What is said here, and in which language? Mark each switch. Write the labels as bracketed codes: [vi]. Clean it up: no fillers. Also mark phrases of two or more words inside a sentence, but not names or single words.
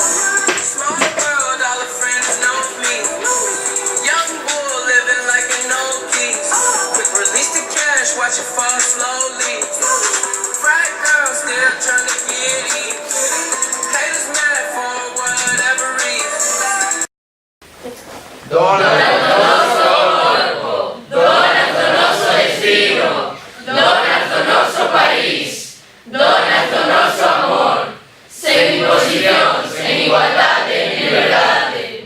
[en] Small world, all her friends know me. Young bull living like an old geese. Quick release the cash, watch it fall slowly. Frat girl still trying to get in. Haters mad for whatever reason. [gl] Dona. Donas do noso destino, donas do noso país, donas do noso amor, sen imposicións, en igualdade, en liberdade.